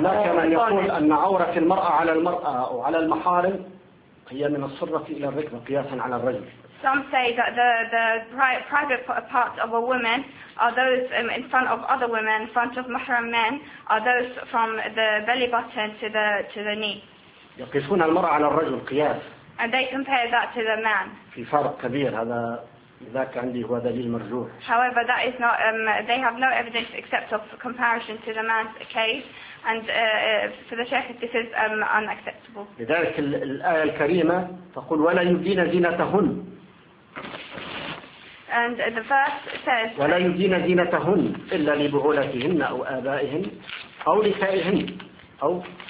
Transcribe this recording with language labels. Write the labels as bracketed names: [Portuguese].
[Arabic] لا كما يقول أن عورة المرأة على المرأة أو على المحارم هي من الصرة إلى الركبة قياسا على الرجل. [English] Some say that the private parts of a woman are those in front of other women, in front of mahram men, are those from the belly button to the knee. [Arabic] يقيسون المرأة على الرجل قياس. [English] And they compare that to the man. [Arabic] في فرق كبير هذا ذاك عندي هو دليل مرجوح. [English] However, that is not. They have no evidence except of comparison to the man's case, and for the sheikh, this is unacceptable. [Arabic] لذلك الآية الكريمة تقول ولا يبدين زينتهن. [English] And the verse says. [Arabic] ولا يبدين زينتهن إلا لبعولتهن أو آبائهن أو نسائهن أو.